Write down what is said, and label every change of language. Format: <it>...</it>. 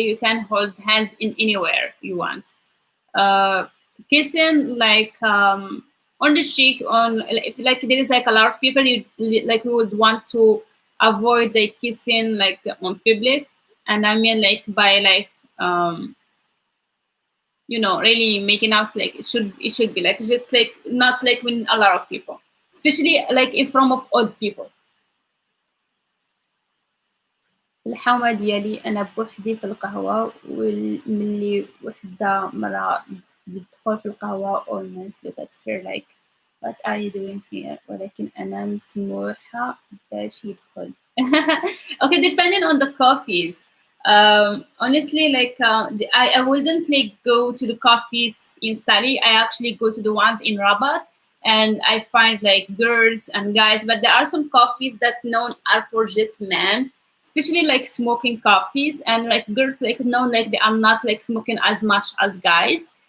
<en>You can hold hands in anywhere you want. uh Kissing like on the cheek, on if like there is like a lot of people, you like who would want to avoid like kissing like on public. And I mean like by like um, really making out like it should be like just like not like when a lot of people, especially like in front of old people.</en> <ar>الحومة ديالي أنا بوحدي في القهوة وملي وحدة مرة بتدخل في القهوة</ar> <en>almost look at her like what are you doing here</en> <ar>ولكن أنا مسموحة باش يدخل.</ar> <en>Okay, depending on the coffees. Honestly, like I wouldn't like go to the coffees in Sali. I actually go to the ones in Rabat, and I find like girls and guys. But there are some coffees that known are for just men, especially like smoking coffees, and like girls like known like they are not like smoking as much as guys.</en>